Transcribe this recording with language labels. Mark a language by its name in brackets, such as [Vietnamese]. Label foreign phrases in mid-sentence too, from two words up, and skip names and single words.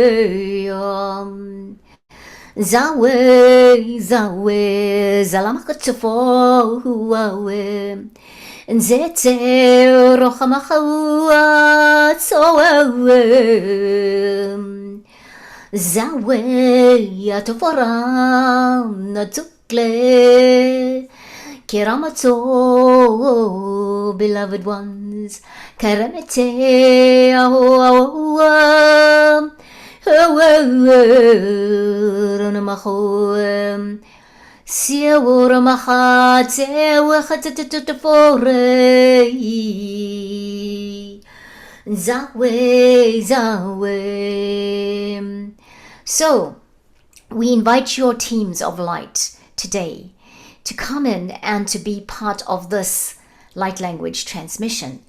[English] Zawe, zalamakatufo, huawe, nzete rohamahawa, tsowe, zawe, atofora, natukle, kiramato, beloved ones, karamete, aho, Siawura mahate wachatatatafore Zawe. So we invite your teams of light today to come in and to be part of this light language transmission.